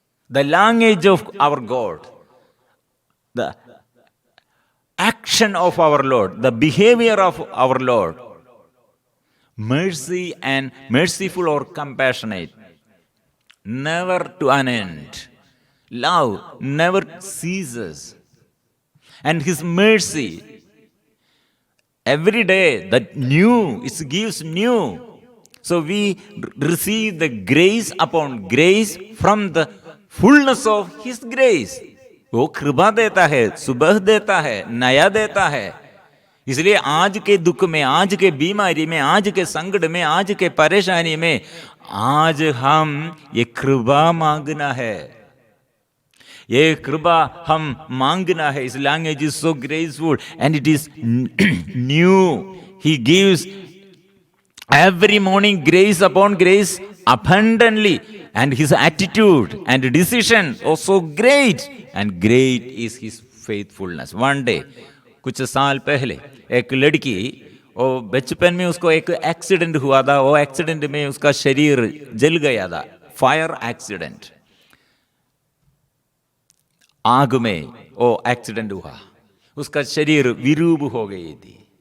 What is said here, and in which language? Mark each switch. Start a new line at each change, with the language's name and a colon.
English: The language of our god, the action of our lord, the behaviour of our lord, mercy and merciful or compassionate, never to an end. Love never ceases, and his mercy every day that new, it gives new. So we receive the grace upon grace from the fullness of his grace.
Hindi: वो कृपा देता है, सुबह देता है, नया देता है। इसलिए आज के दुख में, आज के बीमारी में, आज के संकट में, आज के परेशानी में, आज हम ये कृपा मांगना है, ये कृपा हम मांगना है।
English: इस language is so graceful and it is new. He gives every morning grace upon grace abundantly, and his attitude and decision are so great, and great is his faithfulness. One day,
Hindi: कुछ साल पहले एक लड़की, वो बचपन में उसको एक एक्सीडेंट हुआ था। वो एक्सीडेंट में उसका शरीर जल गया था, फायर एक्सीडेंट, आग में वो एक्सीडेंट हुआ, उसका शरीर विरूप हो गई थी।